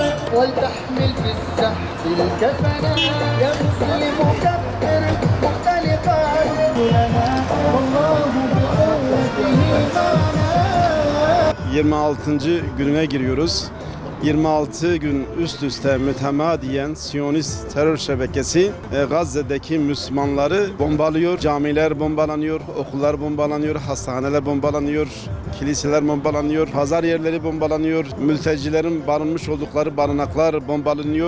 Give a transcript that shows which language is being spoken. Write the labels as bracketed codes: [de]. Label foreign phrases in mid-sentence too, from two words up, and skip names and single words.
[ar] ولتحمل في الزحف الكفنا يا مسلم كبر مختلفا لنا والله بقوته معنا. [tr] 26. gününe giriyoruz. 26 gün üst üste mütemadiyen Siyonist terör şebekesi Gazze'deki Müslümanları bombalıyor. Camiler bombalanıyor, okullar bombalanıyor, hastaneler bombalanıyor, kiliseler bombalanıyor, pazar yerleri bombalanıyor, mültecilerin barınmış oldukları barınaklar bombalanıyor.